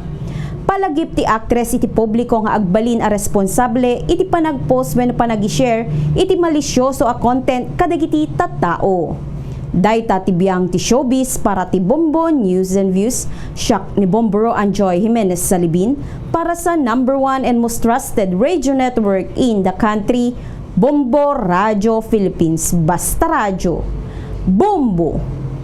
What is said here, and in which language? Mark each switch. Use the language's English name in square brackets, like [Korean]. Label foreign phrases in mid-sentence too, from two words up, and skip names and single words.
[Iloko] Palagip ti actress iti publiko nga agbalin a responsable iti panagpost wenno panagi-share iti malisyoso a content kadagiti tattao. Dayta ti biyang ti showbiz para ti Bombo News and Views, siak ni Bomboro Anjoy Jimenez Salibin para sa [English] #1 and most trusted radio network in the country, [Iloko] Bombo Radio Philippines. Basta Radyo, Bombo!